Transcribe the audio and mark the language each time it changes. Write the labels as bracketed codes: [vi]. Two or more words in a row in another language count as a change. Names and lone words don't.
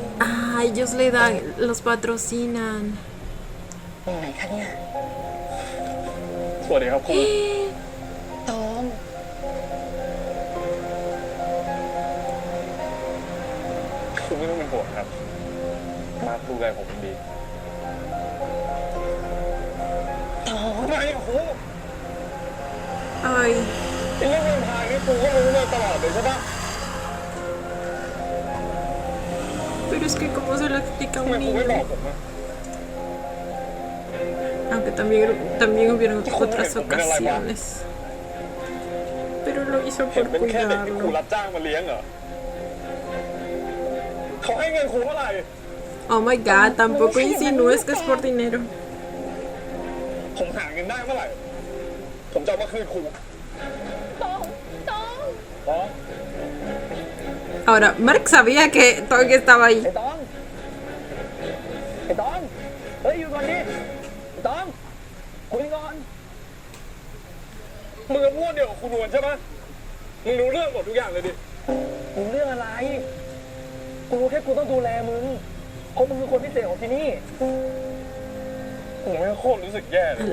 [es] Ah, ellos le dan, los patrocinan. [th] ตรงไหนคะเนี่ย สวัสดีครับครู ตอง คุณไม่ต้องเป็นห่วงครับ มาดูแลผมดี ตอง ทำไมอะครู [es] Ay, [th] ไอ้เรื่องเงินทางนี่ครูก็รู้มาตลอดเลยใช่ปะ [es] pero es que cómo se lo explica a [th] ทำไม [es] un [th] ครูไม่บอ [es] niño. [th] กผมอะ [es] Aunque también hubieron otras ocasiones. Pero lo hizo [th] เห็น [es] por [th] เป็นแค่เด็กที่ครู [es] cuidarlo. [th] รับจ้างมาเลี้ยงเหรอเขาให้เงินครูเท่าไหร่ [en] Oh my god, [es] tampoco insinúes que es por dinero. [th] ผมหาเงินได้เมื่อไหร่ ผมจะเอามาคืนครู ตอง อ๋อ [es] Ahora, Mark sabía que Tong estaba ahí. [th] ไอ้ตองเฮ้ยอยู่ก่อนดิไอ้ตองคุยก่อนมึงกับพวกเดียวกับคุณนวลใช่ปะมึงรู้เรื่องหมดทุกอย่างเลยดิรู้เรื่องอะไร กูแค่กูต้องดูแลมึงเพราะมึงคือคนพิเศษของที่นี่ผมโคตรรู้สึกแย่เลย